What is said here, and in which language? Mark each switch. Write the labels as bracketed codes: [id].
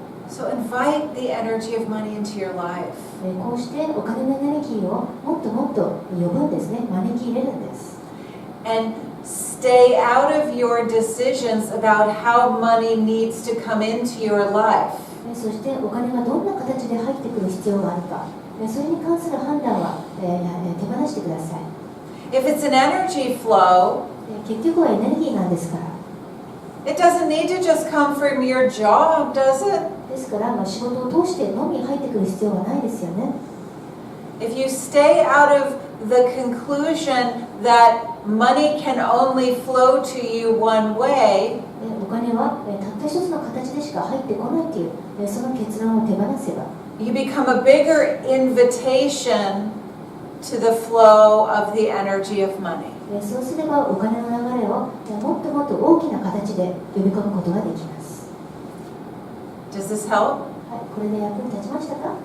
[en] So invite the energy of money into your life. [ja] こうしてお金のエネルギーをもっともっと呼ぶんですね、招き入れるんです。 [en] And stay out of your decisions about how money needs to come into your life. [ja] そしてお金がどんな形で入ってくる必要があるか、それに関する判断は手放してください。 [en] If it's an energy flow, [ja] 結局はエネルギーなんですから。 [en] it doesn't need to just come from your job, does it? [ja] ですから、仕事を通してのみ入ってくる必要はないですよね。 [en] If you stay out of the conclusion that money can only flow to you one way, [ja] お金はたった一つの形でしか入ってこないというその結論を手放せば、 [en] you become a bigger invitation to the flow of the energy of money. [ja] そうすればお金の流れをもっともっと大きな形で呼び込むことができます。 [en] Does this help? [ja] はい、これで役に立ちましたか？